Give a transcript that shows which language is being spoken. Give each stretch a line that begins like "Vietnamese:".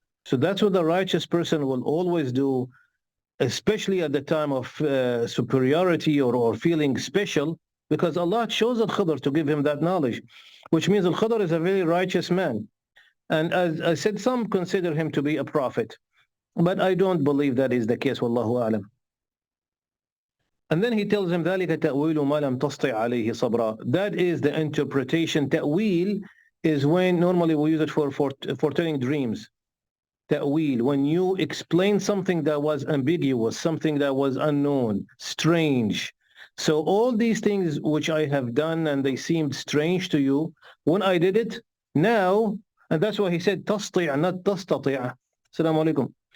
English: So that's what the righteous person will always do, especially at the time of superiority or feeling special, because Allah chose al-Khidr to give him that knowledge, which means al-Khidr is a very righteous man. And as I said, some consider him to be a prophet. But I don't believe that is the case, wallahu a'lam. And then he tells him,
Arabic: ذَلِكَ تَأْوِيلُ مَا لَمْ تَسْطِعْ عَلَيْهِ صَبْرًا.
English: That is the interpretation. Ta'wil is when normally we use it for telling dreams. Ta'wil, when you explain something that was ambiguous, something that was unknown, strange. So all these things which I have done and they seemed strange to you, when I did it, now, and that's why he said, تَسْطِعْ, not تَسْتَطِعْ. Assalamu alaikum.